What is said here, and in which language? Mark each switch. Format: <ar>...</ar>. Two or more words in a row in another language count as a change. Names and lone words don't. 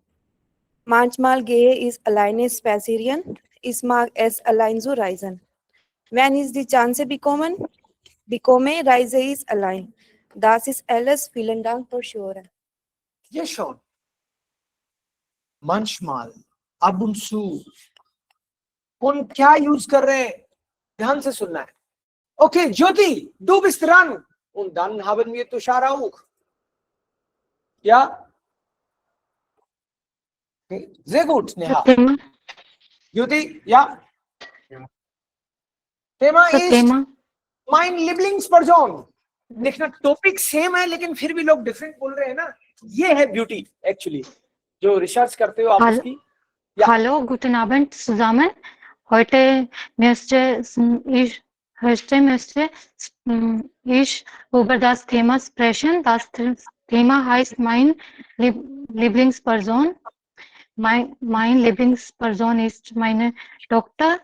<de>Manchmal gehe ich alleine spazieren. Ich mag es, allein zu reisen. Wenn ich die Chance bekomme, reise ich allein. Das ist alles. Vielen Dank fürs Hören. Ja, schon. Manchmal, ab und zu.</de> <hi>कौन क्या यूज कर रहे हैं, ध्यान से सुनना है। ओके ज्योति,</hi> <de>du bist dran und dann haben wir Tushar auch. Ja, okay. Sehr gut, Neha. Jyoti, ja. Thema ist mein Lieblingsperson.</de> <hi>देखना टॉपिक सेम है लेकिन फिर भी लोग डिफरेंट बोल रहे हैं ना, ये है ब्यूटी एक्चुअली जो रिसर्च करते हो आप उसकी।</hi> <de>Hallo, guten Abend zusammen. Heute möchte ich über das Thema sprechen. Das Thema heißt mein Lieblingsperson. Mein Lieblingsperson ist meine Tochter.</de>